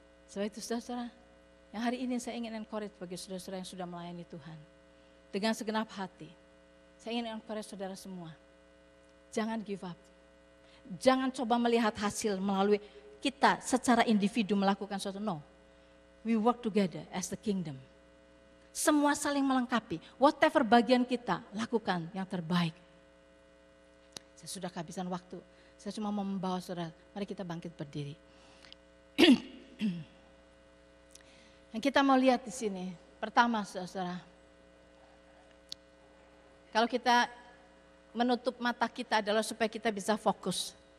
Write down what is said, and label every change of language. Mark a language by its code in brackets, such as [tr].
[id] Sebab itu saudara-saudara, yang hari ini saya ingin encourage bagi saudara-saudara yang sudah melayani Tuhan. Dengan segenap hati, saya ingin encourage saudara semua. Jangan [en] give up. [id] Jangan coba melihat hasil melalui kita secara individu melakukan sesuatu. [en] No, we work together as the kingdom. [id] Semua saling melengkapi. Whatever bagian kita, lakukan yang terbaik. Saya sudah kehabisan waktu. Saya cuma mau membawa saudara, mari kita bangkit berdiri. Yang kita mau lihat di sini, pertama saudara, kalau kita menutup mata kita adalah supaya kita bisa fokus.